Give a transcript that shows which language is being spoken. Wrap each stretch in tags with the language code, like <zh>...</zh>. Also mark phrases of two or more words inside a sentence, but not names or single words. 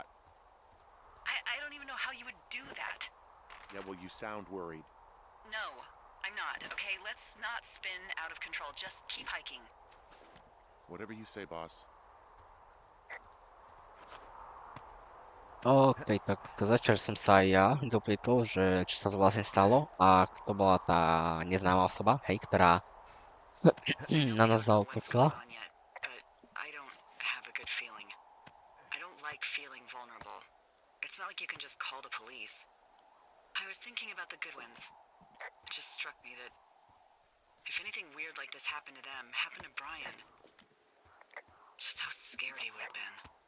<en>I don't even know how you would do that. Yeah, well, you sound worried. No, I'm not. Okay, let's not spin out of control. Just keep hiking. Whatever you say, boss.</en> <sk>OK, tak začal som sa aj ja dopýtol, že čo sa to vlastne stalo a kto bola tá neznáma osoba, hej, ktorá</sk> <en>I know</en> <sk>na</sk> <en>we</en> <sk>nás</sk> <en>don't know what's</en> <sk>zaútočila.</sk> <en>going on yet, but I don't have a good feeling. I don't like feeling vulnerable. It's not like you can just call the police. I was thinking about the Goodwins. It just struck me that if anything weird like this happened to them, happened to Brian, just how scared he would have been.</en>